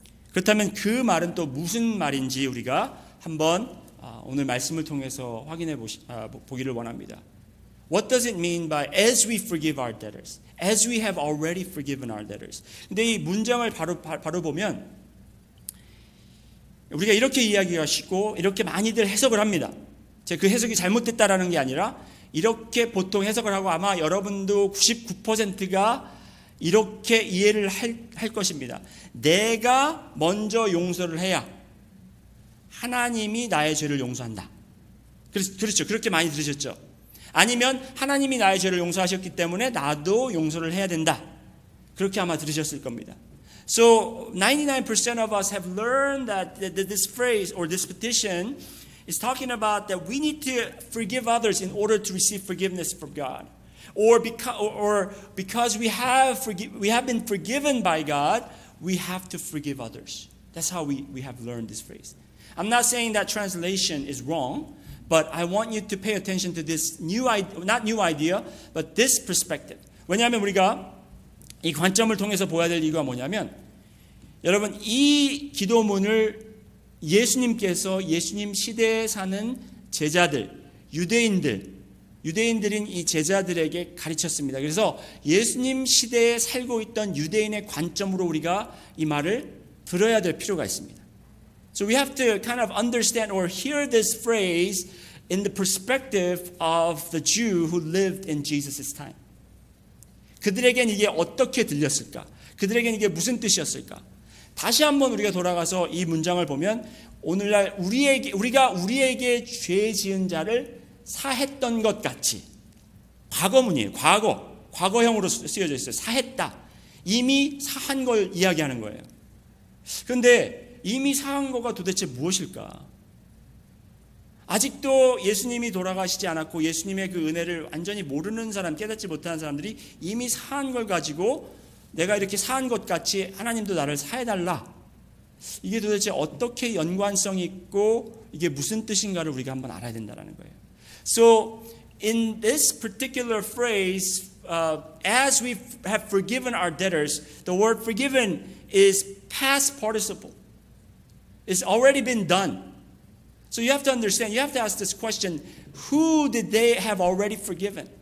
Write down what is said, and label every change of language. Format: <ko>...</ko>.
<ko>그렇다면 그 말은 또 무슨 말인지 우리가 한번 오늘 말씀을 통해서 확인해 보기를 원합니다.</ko> <en>What does it mean by as we forgive our debtors? As we have already forgiven our debtors.</en> <ko>근데 이 문장을 바로 보면 우리가 이렇게 이야기가 쉽고 이렇게 많이들 해석을 합니다. 제가 그 해석이 잘못됐다라는 게 아니라 이렇게 보통 해석을 하고 아마 여러분도 99%가 이렇게 이해를 할 것입니다. 내가 먼저 용서를 해야 하나님이 나의 죄를 용서한다. 그렇죠. 그렇게 많이 들으셨죠. 아니면 하나님이 나의 죄를 용서하셨기 때문에 나도 용서를 해야 된다. 그렇게 아마 들으셨을 겁니다.</ko> <en>So 99% of us have learned that this phrase or this petition is talking about that we need to forgive others in order to receive forgiveness from God. Or because we have been forgiven by God, we have to forgive others. That's how we have learned this phrase. I'm not saying that translation is wrong, but I want you to pay attention to this not new idea, but this perspective.</en> <ko>왜냐하면 우리가 이 관점을 통해서 보아야 될 이유가 뭐냐면 여러분 이 기도문을 예수님께서 예수님 시대에 사는 제자들, 유대인들인 이 제자들에게 가르쳤습니다. 그래서 예수님 시대에 살고 있던 유대인의 관점으로 우리가 이 말을 들어야 될 필요가 있습니다.</ko> <en>So we have to kind of understand or hear this phrase in the perspective of the Jew who lived in Jesus' time.</en> <ko>그들에겐 이게 어떻게 들렸을까? 그들에겐 이게 무슨 뜻이었을까? 다시 한번 우리가 돌아가서 이 문장을 보면 오늘날 우리가 우리에게 죄 지은 자를 사했던 것 같이 과거문이에요. 과거형으로 쓰여져 있어요. 사했다. 이미 사한 걸 이야기하는 거예요. 그런데 이미 사한 거가 도대체 무엇일까? 아직도 예수님이 돌아가시지 않았고 예수님의 그 은혜를 완전히 모르는 사람, 깨닫지 못하는 사람들이 이미 사한 걸 가지고 내가 이렇게 사한 것 같이 하나님도 나를 사해달라. 이게 도대체 어떻게 연관성이 있고 이게 무슨 뜻인가를 우리가 한번 알아야 된다는 거예요.</ko> <en>So in this particular phrase, as we have forgiven our debtors, the word forgiven is past participle. It's already been done. So you have to understand, you have to ask this question, who did they have already forgiven?</en>